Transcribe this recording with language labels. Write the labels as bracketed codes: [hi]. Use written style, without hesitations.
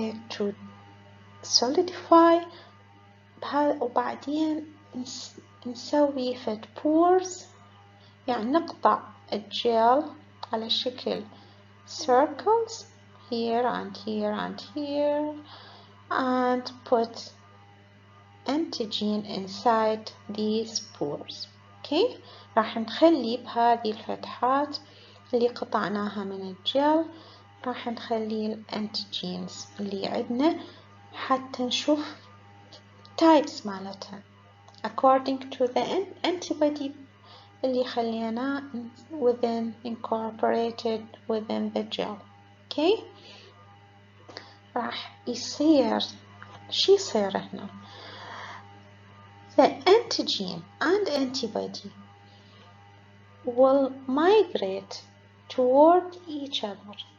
[en] to solidify [ar] وبعدين نسوي فد [en] pores [ar] يعني نقطع الجل على شكل [en] circles here and here and here and put antigen inside these pores. Okay. [ar] راح نخلي بهذه الفتحات اللي قطعناها من الجل راح نخلي الانتيجينز اللي عندنا حتى نشوف types مالتها [en] according to the antibody [ar] اللي خليناه [en] incorporated within the gel. Okay. [ar] راح يصير شي يصير هنا [en] the antigen and antibody will migrate toward each other.